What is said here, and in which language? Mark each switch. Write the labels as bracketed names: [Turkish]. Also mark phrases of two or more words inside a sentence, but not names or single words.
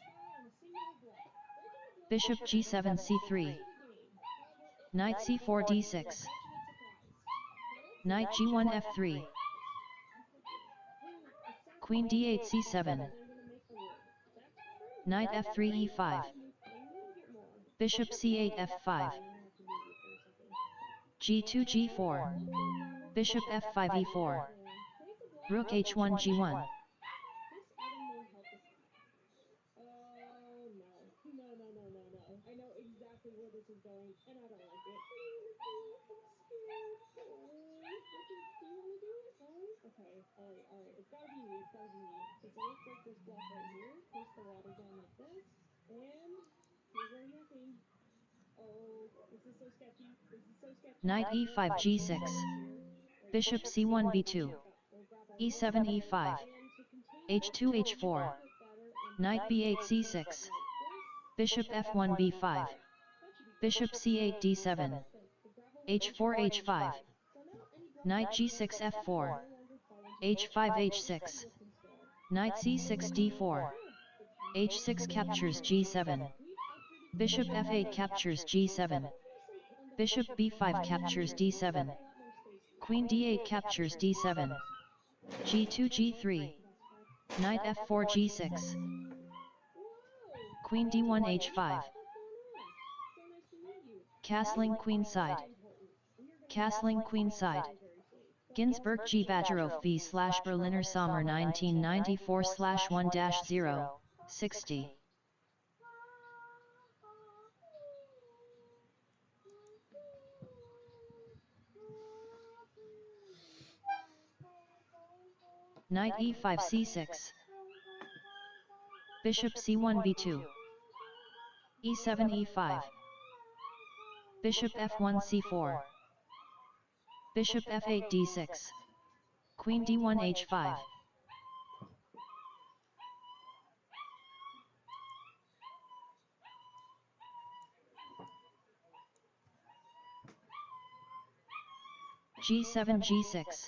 [English] Bishop g7 c3. Knight c4 d6. Knight g1 f3. Queen d8 c7. Knight f3 e5. Bishop c8 f5. g2 g4. Bishop f5 e4. Rook h1 g1. Oh no. No. I know exactly where this is going, and I don't like it. I'm scared. Richard, do you want to do it? No? Okay, alright. It's gotta be me. Okay, so let's break this block right here. Push the water down like this. And you're going nothing. Oh, this is so sketchy. Knight e5 g6. Bishop c1 b2. e7 e5. h2 h4. Knight b8 c6. Bishop f1 b5. Bishop c8 d7. h4 h5. Knight g6 f4. h5 h6. Knight c6 d4. h6 captures g7. Bishop f8 captures g7. Bishop b5 captures d7. Queen d8 captures d7. g2 g3. Knight f4 g6. Queen d1 h5. Castling queenside. Castling queenside. Ginsburg G. Bajerov v. Berliner Sommer 1994/1-0, 60. Knight e5 c6. Bishop c1 b2. e7 e5. Bishop f1 c4. Bishop f8 d6. Queen d1 h5. g7 g6.